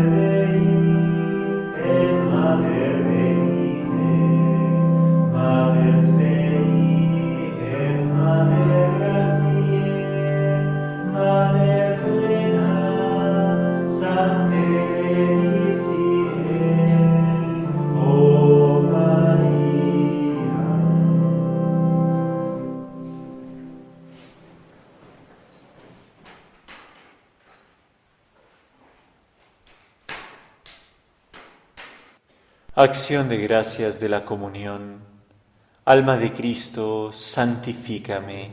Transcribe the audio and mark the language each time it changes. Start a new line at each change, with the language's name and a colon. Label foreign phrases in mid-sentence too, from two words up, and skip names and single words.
Latin: Dei et Mater Venite, Mater Dei et Mater Gratiae, Mater Plena, Sancte Letitiae, O Maria.
Spanish: Acción de gracias de la comunión. Alma de Cristo, santifícame.